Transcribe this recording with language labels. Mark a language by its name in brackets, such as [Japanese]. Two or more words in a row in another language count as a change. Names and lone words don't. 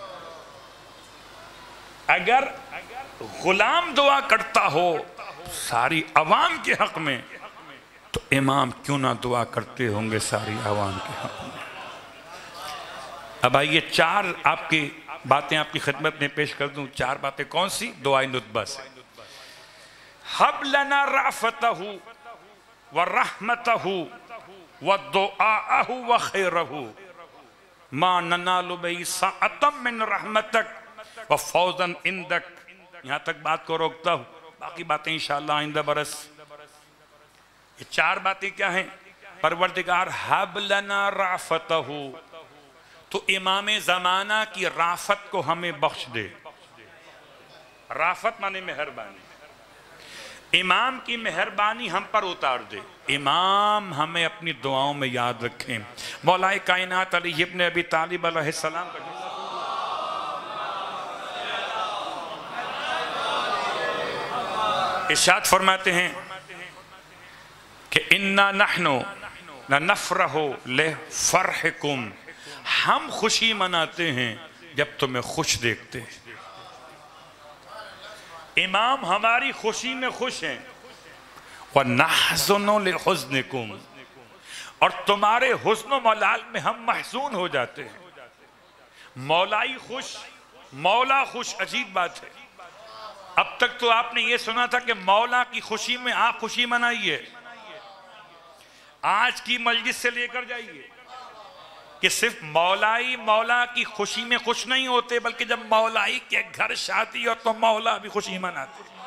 [Hindi] अगर गुलाम दुआ करता हो सारी अवाम के हक में, तो इमाम क्यों ना दुआ करते होंगे सारी अवाम के हक में। अब आइए चार आपकी बातें आपकी खिदमत में पेश कर दूं। चार बातें कौन सी? दुआए नुतबा से। [Arabic] هب لنا رأفته ورحمته ودعاءه وخيره ما ننال به سعة من رحمتك وفوزا عندك. [Hindi] यहां तक बात को रोकता हूं, बाकी बातें इंशाअल्लाह आइंदा बरस। ये चार बातें क्या हैं? परवरदिगार [Arabic] هب لنا رأفته, [Hindi] तो इमाम ज़माना की राफत को हमें बख्श दे। राफत माने मेहरबानी, इमाम की मेहरबानी हम पर उतार दे। इमाम हमें अपनी दुआओं में याद रखें। मौलाए कायनात अली इब्न अबी तालिब अलैहिस्सलाम का इरशाद फरमाते हैं कि [Arabic] إنا نحن نفرح لفرحكم, [Hindi] हम खुशी मनाते हैं जब तुम्हें खुश देखते हैं। इमाम हमारी खुशी में खुश हैं। [Arabic] ونحزن لحزنكم, [Hindi] और तुम्हारे हुस्न मलाल में हम महज़ून हो जाते हैं। मौलाई खुश, मौला खुश, अजीब बात है। अब तक तो आपने ये सुना था कि मौला की खुशी में आप खुशी मनाइए। आज की मजलिस से लेकर जाइए कि सिर्फ मौलाई मौला की खुशी में खुश नहीं होते, बल्कि जब मौलाई के घर शादी हो तो मौला भी खुशी मनाते।